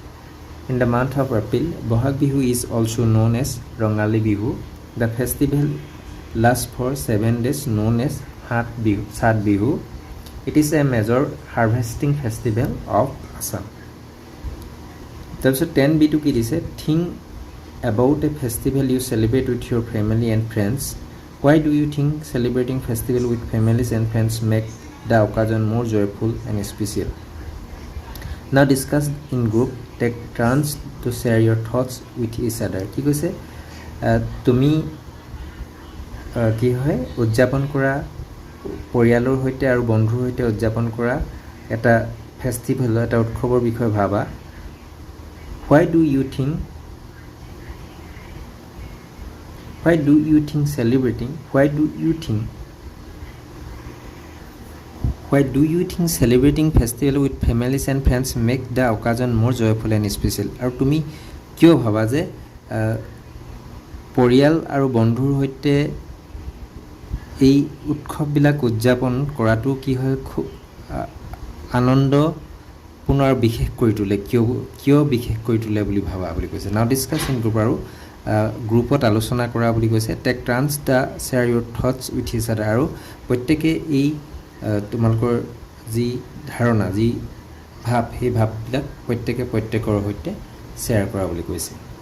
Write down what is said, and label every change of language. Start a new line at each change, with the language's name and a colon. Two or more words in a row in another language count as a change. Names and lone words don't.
English: বহাগ বিহু is also known as ৰঙালী বিহু the festival last for 7 days known as সাত বিহু it is a major harvesting festival of Assam
Assamese: তাৰপিছত 10b2 কি দিছে
English: থিংক about a festival you celebrate with your family and friends. Why do you think celebrating festival with families and friends make the occasion more joyful and special? Now discuss in group. Take turns to share your thoughts with each other.
Assamese: কি কৈছে তুমি কি হয় উদযাপন কৰা পৰিয়ালৰ সৈতে আৰু বন্ধুৰ সৈতে উদযাপন কৰা এটা ফেষ্টিভেল এটা উৎসৱৰ বিষয়ে ভাবা
English: Why do you think celebrating festival with families and friends make the occasion more joyful and special
Assamese: আৰু তুমি কিয় ভাবা যে পৰিয়াল আৰু বন্ধুৰ সৈতে এই উৎসৱবিলাক উদযাপন কৰাটো কি হয় খুব আনন্দপূৰ্ণ আৰু বিশেষ কৰি তোলে কিয় বিশেষ কৰি তোলে বুলি ভাবা বুলি কৈছে
English: now discuss in group
Assamese: আৰু গ্ৰুপত আলোচনা কৰা বুলি কৈছে
English: take trans the share your thoughts with each other
Assamese: আৰু প্ৰত্যেকে এই তোমালোকৰ যি ধাৰণা যি ভাৱ সেই ভাৱবিলাক প্ৰত্যেকে প্ৰত্যেকৰ সৈতে শ্বেয়াৰ কৰা বুলি কৈছে